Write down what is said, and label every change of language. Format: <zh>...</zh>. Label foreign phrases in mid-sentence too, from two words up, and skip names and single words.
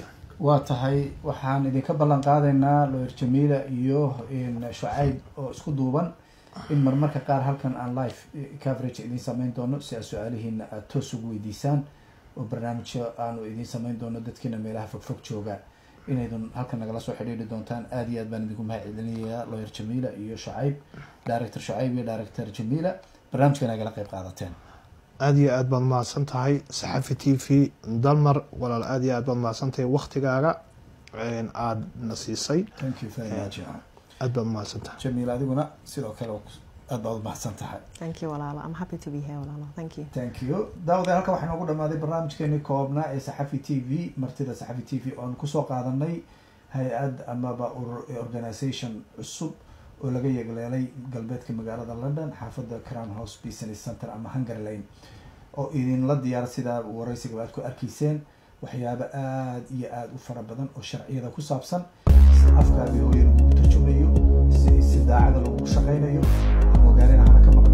<so>waa tahay waxaan idinka ballan qaadaynaa lawyer jamiila iyo shucayb oo isku duuban in marmarka qaar halkan aan</so> <en>live coverage</en> <so>idin sameyn doono si aad su-aalihiina aada toos ugu weydiisaan oo barnaamijyo aanu idin sameyn doono dadkiina meelaha fogfog jooga inaydun halkan nagala soo xidhiidhi doontaan aada iyo aad baan idinku mahad celinayaa lawyer jamiila iyo shucayb director shucayb iyo director jamiila barnaamijkan agala qayb qaadateen aada iyo aad baad mahadsan tahay saxafi t v dalmar walaal aada iyo aad baad mahadsan tahay waktigaaga aada na siisay</so> <en>thank you very much</en> <so>aad baad mahadsan tahay jamiila adiguna sidoo kale aad baad mahadsan tahay</so> <en>thank you walaalo I'm happy to be here walaalo thank you</en> <so>daawada halkan waxaa noogu dhamaaday barnaamijkeeni koobnaa ee saxafi t v martida saxafi t v oon kusoo qaadanay hay-ad amaba organisation cusub oo laga yeegleelay galbeedka magaalada London xaafadda Crown House Business Center ama Hungary Lane oo idinla diyaar sidaa waraysiga aad ku arkayseen waxyaabo aad iyo aad u fara badan oo sharciyada ku saabsan afkaadii hooyo lagu tarjumayo si daacada lagu shaqeynayo magaalada</so>